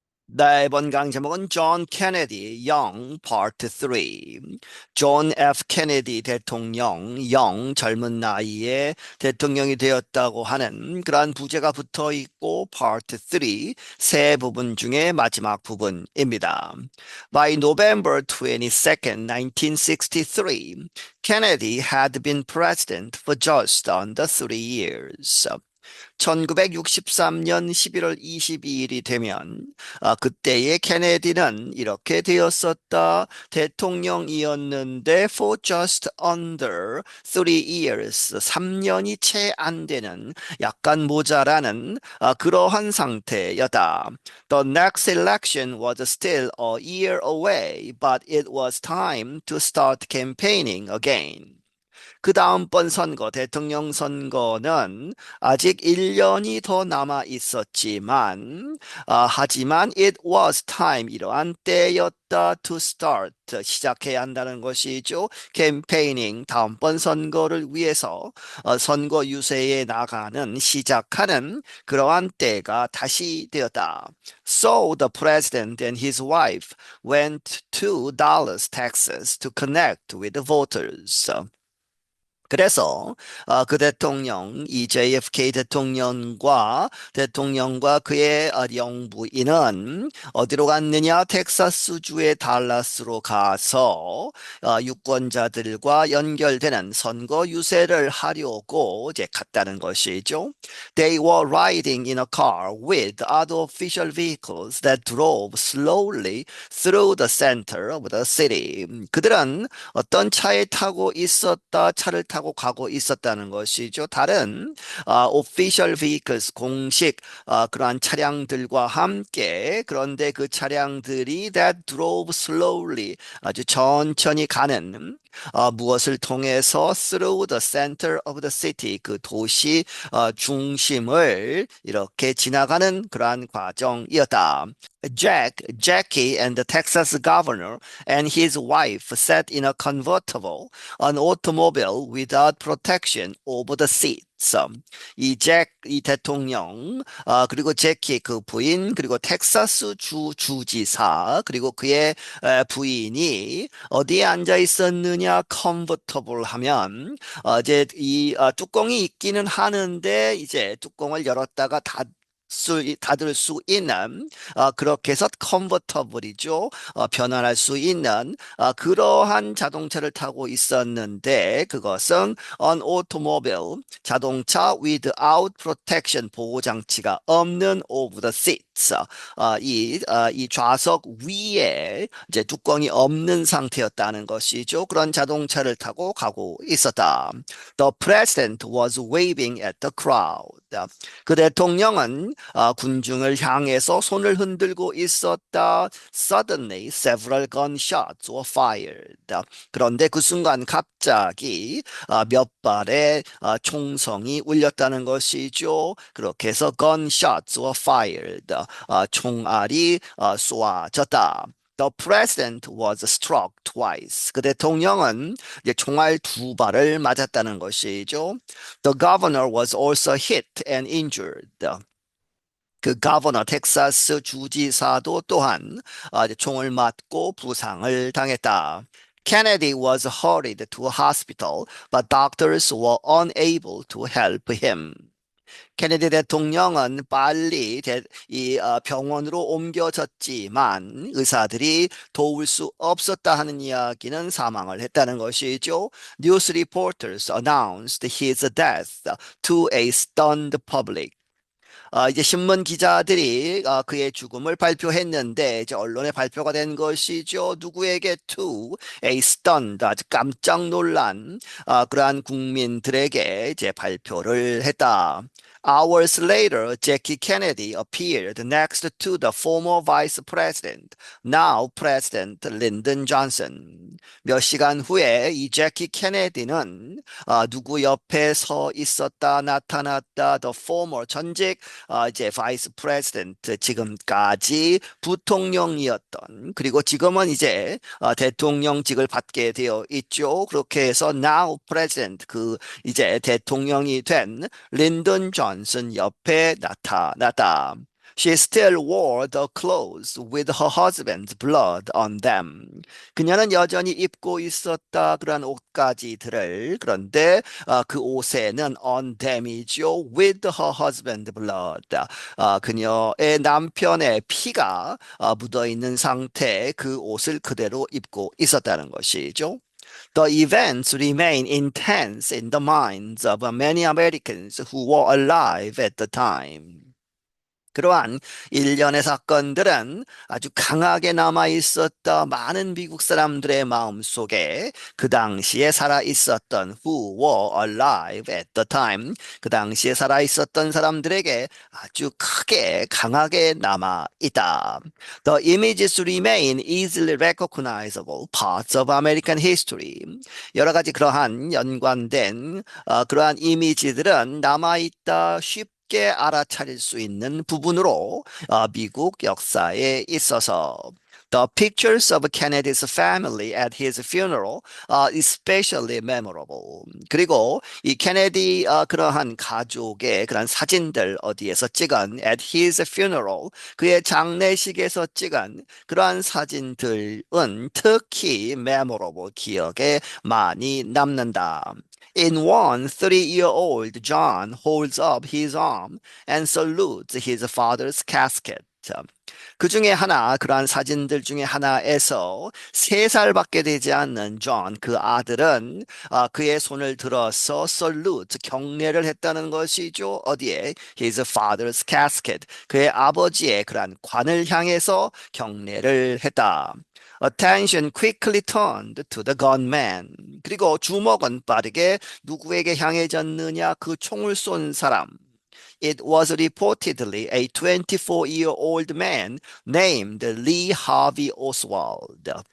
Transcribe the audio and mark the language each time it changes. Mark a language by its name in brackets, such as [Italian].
[Korean] 네, 이번 강의 제목은 존 케네디 영 파트 3. 존 F 케네디 대통령 영 젊은 나이에 대통령이 되었다고 하는 그러한 부제가 붙어 있고 파트 3 세 부분 중에 마지막 부분입니다. [English] By November 22nd, 1963, Kennedy had been president for just under 3 years. [Korean] 1963년 11월 22일이 되면 그때의 케네디는 이렇게 되었었다. 대통령이었는데 [English] for just under 3 years, [Korean] 3년이 채 안 되는 약간 모자라는 그러한 상태였다. [English] The next election was still a year away, but it was time to start campaigning again. [Korean] 그 다음번 선거, 대통령 선거는 아직 1년이 더 남아 있었지만, 하지만 [English] it was time, [Korean] 이러한 때였다 [English] to start, [Korean] 시작해야 한다는 것이죠. campaigning, 다음번 선거를 위해서 선거 유세에 나가는, 시작하는 그러한 때가 다시 되었다. [English] So the president and his wife went to Dallas, Texas to connect with the voters. [Korean] 그래서 그 대통령, 이 JFK 대통령과 그의 영부인은 어디로 갔느냐? 텍사스주의 달라스로 가서 유권자들과 연결되는 선거 유세를 하려고 이제 갔다는 것이죠. [English] They were riding in a car with other official vehicles that drove slowly through the center of the city. [Korean] 그들은 어떤 차에 타고 있었다, 차를 타고 가고 있었다는 것이죠. 다른 [English] official vehicles, [Korean] 공식 그러한 차량들과 함께, 그런데 그 차량들이 [English] that drove slowly, [Korean] 아주 천천히 가는, 무엇을 통해서 [English] through the center of the city, [Korean] 그 도시 중심을 이렇게 지나가는 그러한 과정이었다. [English] Jackie and the Texas governor and his wife sat in a convertible, an automobile without protection over the seats. [Korean] 이 대통령, 그리고 제키 그 부인, 그리고 텍사스 주지사, 그리고 그의 부인이 어디에 앉아 있었느냐? 컨버터블 하면, 이제 뚜껑이 있기는 하는데, 이제 뚜껑을 열었다가 닫을 수 있는, 그렇게 해서 컨버터블이죠. 변환할 수 있는 그러한 자동차를 타고 있었는데, 그것은 [English] an automobile, [Korean] 자동차 [English] without protection, [Korean] 보호장치가 없는 [English] of the seats, [Korean] 이 좌석 위에 이제 뚜껑이 없는 상태였다는 것이죠. 그런 자동차를 타고 가고 있었다. [English] The president was waving at the crowd. [Korean] 그 대통령은 군중을 향해서 손을 흔들고 있었다. [English] Suddenly, several gunshots were fired. [Korean] 그런데 그 순간 갑자기 몇 발의 총성이 울렸다는 것이죠. 그렇게 해서 [English] gunshots were fired. [Korean] 총알이 쏘아졌다. [English] The president was struck twice. [Korean] 그 대통령은 이제 총알 2발을 맞았다는 것이죠. [English] The governor was also hit and injured. [Korean] 그 가버너 텍사스 주지사도 또한 이제 총을 맞고 부상을 당했다. [English] Kennedy was hurried to a hospital, but doctors were unable to help him. [Korean] 케네디 대통령은 빨리 병원으로 옮겨졌지만 의사들이 도울 수 없었다 하는 이야기는 사망을 했다는 것이죠. [English] News reporters announced his death to a stunned public. [Korean] 이제 신문 기자들이 그의 죽음을 발표했는데 이제 언론에 발표가 된 것이죠. 누구에게 [English] to a stunned, [Korean] 아주 깜짝 놀란 그러한 국민들에게 이제 발표를 했다. [English] Hours later, Jackie Kennedy appeared next to the former vice president, now President Lyndon Johnson. [Korean] 몇 시간 후에 이 제키 케네디는 누구 옆에 서 있었다 나타났다. [English] The former, [Korean] 전직 이제 [English] vice president, [Korean] 지금까지 부통령이었던, 그리고 지금은 이제 대통령직을 받게 되어 있죠. 그렇게 해서 [English] now president, [Korean] 그 이제 대통령이 된 린던 존슨 옆에 나타났다. [English] She still wore the clothes with her husband's blood on them. [Korean] 그녀는 여전히 입고 있었다 그런 옷가지들을 그런데 그 옷에는 [English] on them [Korean] 이죠. [English] with her husband's blood. [Korean] 그녀의 남편의 피가 묻어 있는 상태에 그 옷을 그대로 입고 있었다는 것이죠. [English] The events remain intense in the minds of many Americans who were alive at the time. [Korean] 그러한 일련의 사건들은 아주 강하게 남아 있었다. 많은 미국 사람들의 마음 속에 그 당시에 살아 있었던 [English] who were alive at the time [Korean] 그 당시에 살아 있었던 사람들에게 아주 크게 강하게 남아 있다. [English] The images remain easily recognizable parts of American history. [Korean] 여러 가지 그러한 연관된 그러한 이미지들은 남아 있다. 쉽게 알아차릴 수 있는 부분으로 미국 역사에 있어서 [English] The pictures of Kennedy's family at his funeral are especially memorable. [Korean] 그리고 이 케네디 그러한 가족의 그런 사진들 어디에서 찍은 [English] at his funeral [Korean] 그의 장례식에서 찍은 그러한 사진들은 특히 [English] memorable [Korean] 기억에 많이 남는다. [English] In one, 30-year-old John holds up his arm and salutes his father's casket. [Korean] 그 중에 하나, 그러한 사진들 중에 하나에서 3살밖에 되지 않는 존, 그 아들은 그의 손을 들어서 salute, 경례를 했다는 것이죠. 어디에? [English] His father's casket. [Korean] 그의 아버지의 그러한 관을 향해서 경례를 했다. [English] Attention quickly turned to the gunman. [Korean] 그리고 주목은 빠르게 누구에게 향해졌느냐? 그 총을 쏜 사람. [English] It was reportedly a 24-year-old man named Lee Harvey Oswald.